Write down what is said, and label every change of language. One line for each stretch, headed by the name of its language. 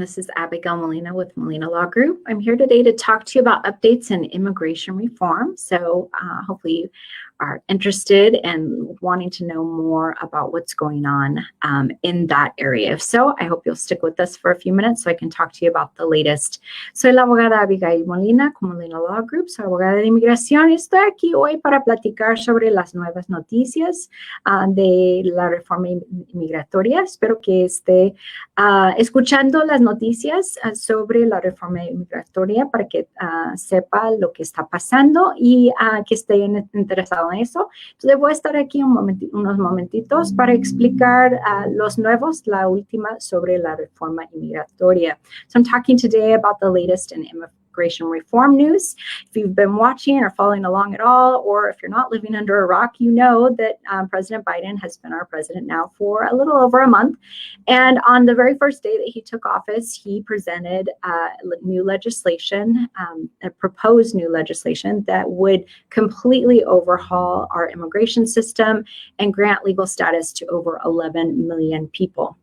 English: This is Abigail Molina with Molina Law Group. I'm here today to talk to you about updates in immigration reform. So hopefully you are interested and wanting to know more about what's going on in that area. If so, I hope you'll stick with us for a few minutes so I can talk to you about the latest.
Spanish: Soy la abogada Abigail Molina con Molina Law Group, soy abogada de inmigración y estoy aquí hoy para platicar sobre las nuevas noticias de la reforma inmigratoria. Espero que esté escuchando las noticias sobre la reforma inmigratoria para que sepa lo que está pasando y que esté interesado en eso. Entonces voy a estar aquí unos momentitos para explicar los nuevos, la última sobre la reforma inmigratoria.
English: So I'm talking today about the latest in immigration reform news. If you've been watching or following along at all, or if you're not living under a rock, you know that President Biden has been our president now for a little over a month. And on the very first day that he took office, he presented new legislation, a proposed new legislation that would completely overhaul our immigration system and grant legal status to over 11 million people.